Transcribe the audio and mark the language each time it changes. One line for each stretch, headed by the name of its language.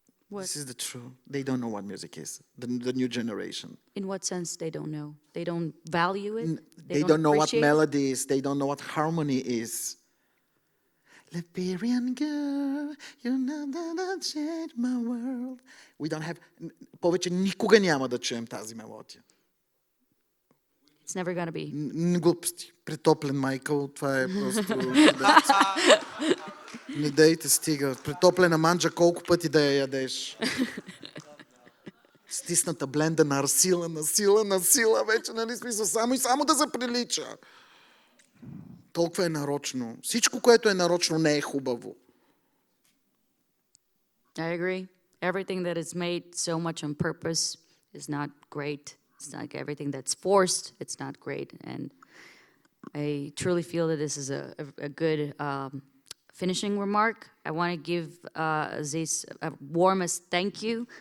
English: This is the truth. They don't know what music is. The new generation. In what sense they don't know? They don't value it? They don't know what melody is. They don't know what harmony is. Liberian girl, you know that changed my world. We don't have...
Bulgarian: Повече никога няма да чуем тази мелодия.
English: It's never gonna be.
Bulgarian: Глупости. Притоплен Майкъл, това е просто... Не дейте, стига. Притоплена манджа, колко пъти да я ядеш. стисната бленда на сила, вече, нали, смисъл, само и само да заприлича. Толкова е нарочно. Всичко, което е нарочно, не е хубаво.
English: I agree. Everything that is made so much on purpose is not great. It's like everything that's forced, it's not great. And I truly feel that this is a good finishing remark. I want to give Azis a warmest thank you.